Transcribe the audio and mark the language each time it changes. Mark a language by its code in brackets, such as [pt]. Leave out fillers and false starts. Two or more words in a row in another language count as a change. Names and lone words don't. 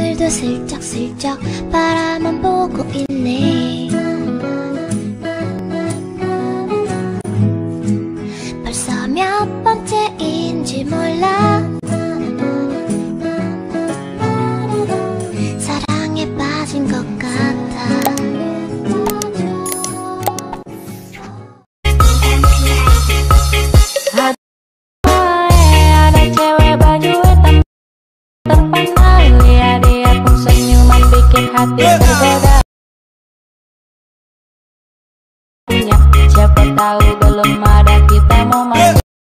[ko] 슬쩍슬쩍 바라만 보고 있네. 벌써 몇 번째인지 몰라. 사랑에 빠진 것 같아. [id] Ada cewek baju hitam terpandang, lihat dia pun senyuman bikin hati berbeda. Siapa tahu belum ada kita mau main.